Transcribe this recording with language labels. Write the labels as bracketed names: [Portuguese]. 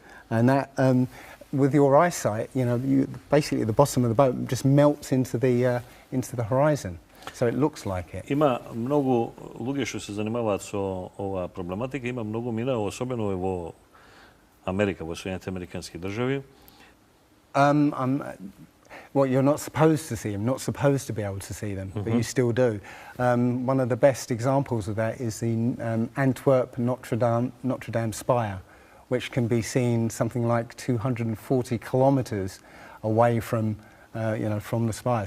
[English] And that, with your eyesight, basically the bottom of the boat just melts into the horizon. So it looks like it. [Macedonian] Има многу луѓе што се занимаваат со оваа проблематика, има многу минало, особено во Америка, во Соединените Американски држави. [English] Well, you're not supposed to see them, not supposed to be able to see them, but you still do. One of the best examples of that is the Antwerp Notre Dame spire, which can be seen something like 240 kilometres away from, from the spire.